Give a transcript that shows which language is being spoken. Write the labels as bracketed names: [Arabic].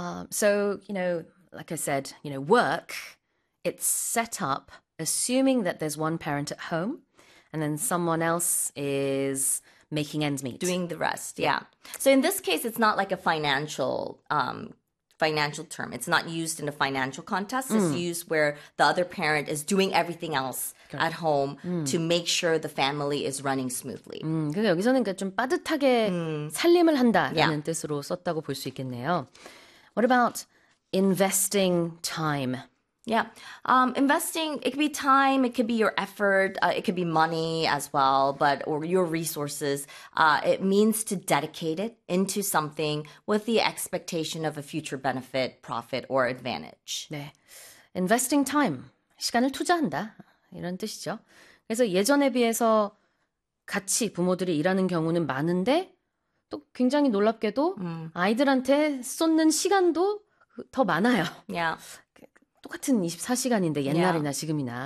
[English] So, you know, like I said, you know, work, it's set up assuming that there's one parent at home and then someone else is making ends meet. Doing the rest, yeah. So in this case, it's not like a financial term. It's not used in a financial context. It's used where the other parent is doing everything else at home to make sure the family is running smoothly. [Korean] 여기서는 그러니까 좀 빠듯하게 살림을 한다라는 뜻으로 썼다고 볼수 있겠네요. [English] What about investing time? Investing, it could be time, it could be your effort, it could be money as well, but or your resources. It means to dedicate it into something with the expectation of a future benefit, profit, or advantage. [Korean] 네. [English] Investing time. [Korean] 시간을 투자한다. 이런 뜻이죠. 그래서 예전에 비해서 같이 부모들이 일하는 경우는 많은데 또 굉장히 놀랍게도 아이들한테 쏟는 시간도 더 많아요. 똑같은 24시간인데 옛날이나 지금이나.